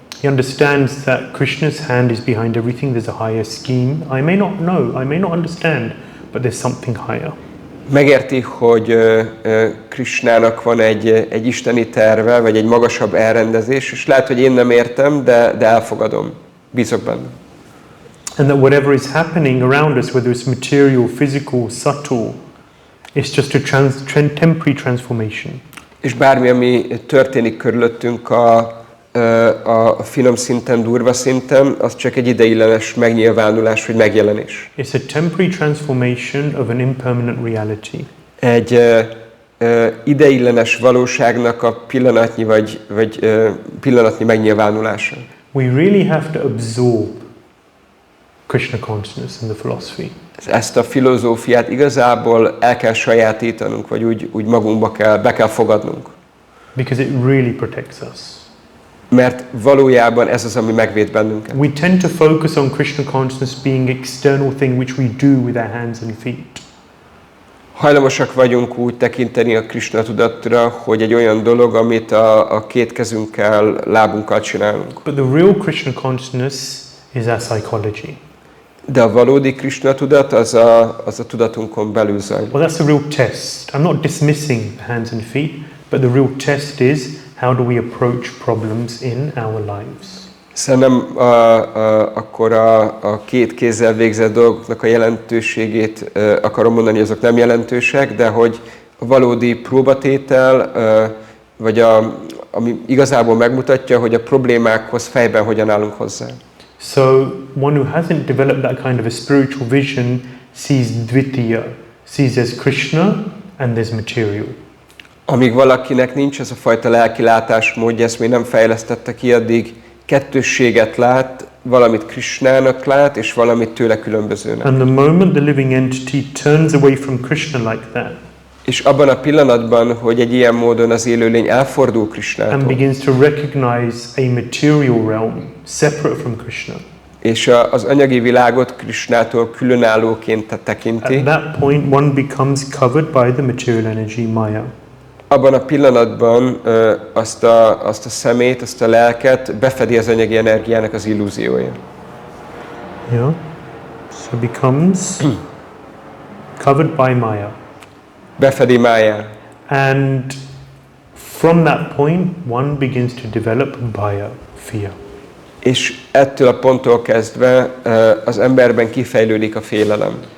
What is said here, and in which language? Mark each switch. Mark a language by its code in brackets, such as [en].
[en] He understands that Krishna's hand is behind everything. There's a higher scheme. I may not know, I may not understand, but there's something higher. [hu] Megérti, hogy Krishnának van egy isteni terve, vagy egy magasabb elrendezés, és lehet, hogy én nem értem, de elfogadom. Bízok benne. [en] And that whatever is happening around us, whether it's material, physical, subtle, it's just a temporary transformation. [hu] És bármi, ami történik körülöttünk a finom szinten, durva szinten, az csak egy ideiglenes megnyilvánulás, vagy megjelenés. [en] It's a temporary transformation of an impermanent reality. [hu] Egy ideiglenes valóságnak a pillanatnyi pillanatnyi megnyilvánulása. [en] We really have to absorb Krishna consciousness and the philosophy. [hu] Ezt a filozófiát igazából el kell sajátítanunk, vagy úgy magunkba be kell fogadnunk. [en] Because it really protects us. [hu] Mert valójában ez az, ami megvéd bennünket. [en] We tend to focus on Krishna consciousness being external thing which we do with our hands and feet. [hu] Hajlamosak vagyunk úgy tekinteni a Krishna tudatra, hogy egy olyan dolog, amit a két kezünkkel, lábunkkal csinálunk. [en] But the real Krishna consciousness is our psychology. [hu] De a valódi Krishna tudat az a tudatunkon belül zajlik. [en] Well, that's the real test. I'm not dismissing the hands and feet, but the real test is how do we approach problems in our lives. [hu] Szerintem akkor a két kézzel végzett dolgoknak a jelentőségét akarom mondani, hogy azok nem jelentősek, de hogy a valódi próbatétel, vagy ami igazából megmutatja, hogy a problémákhoz fejben hogyan állunk hozzá. [en] So one who hasn't developed that kind of a spiritual vision sees dvitiya, sees there's Krishna and there's material. [hu] Amíg valakinek nincs ez a fajta lelki látásmódja, ezt még nem fejlesztette ki, addig kettősséget lát, valamit Krishnának lát, és valamit tőle különbözőnek. [en] And the moment the living entity turns away from Krishna like that, [hu] és abban a pillanatban, hogy egy ilyen módon az élőlény elfordul Krishnától, [en] and begins to recognize a material realm separate from Krishna, [hu] és az anyagi világot Krishnától különállóként tekinti, [en] at that point one becomes covered by the material energy maya. [hu] abban a pillanatban azt a szemét, azt a lelket befedi az anyagi energiának az illúziója. [en] Yeah. So becomes covered by maya. [hu] Befedi máját. [en] And from that point one begins to develop bhaya, fear. [hu] És ettől a ponttól kezdve az emberben kifejlődik a félelem.